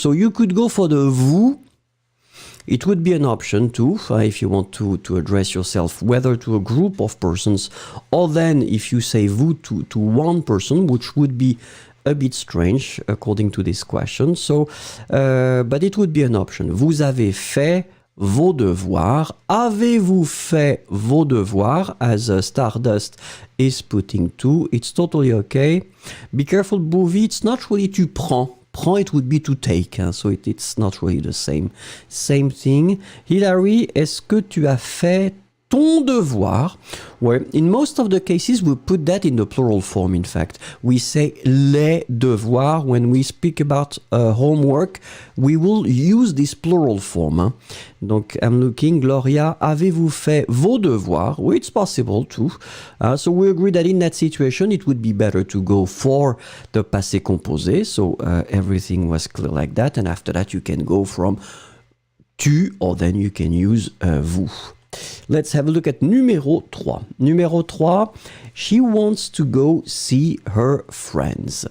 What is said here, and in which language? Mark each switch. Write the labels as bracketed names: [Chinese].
[English] So you could go for the vous. It would be an option too, if you want to address yourself, whether to a group of persons, or then if you say vous to one person, which would be a bit strange according to this question. So, but it would be an option. [French] Vous avez fait vos devoirs. Avez-vous fait vos devoirs? [English] As Stardust is putting to. It's totally okay. Be careful, Bouvi. It's not really [French] tu prends. [English] Prends, it would be to take. So it's not really the same thing. [French] Hilary, est-ce que tu as fait ton devoir? [English] Well, in most of the cases, we put that in the plural form, in fact. We say les devoirs. When we speak about homework, we will use this plural form. Donc, I'm looking. [French] Gloria, avez-vous fait vos devoirs? [English] Well, it's possible too. So we agree that in that situation, it would be better to go for the passé composé. So everything was clear like that. And after that, you can go from tu, or then you can use vous. Let's have a look at numéro 3. Numéro 3, she wants to go see her friends.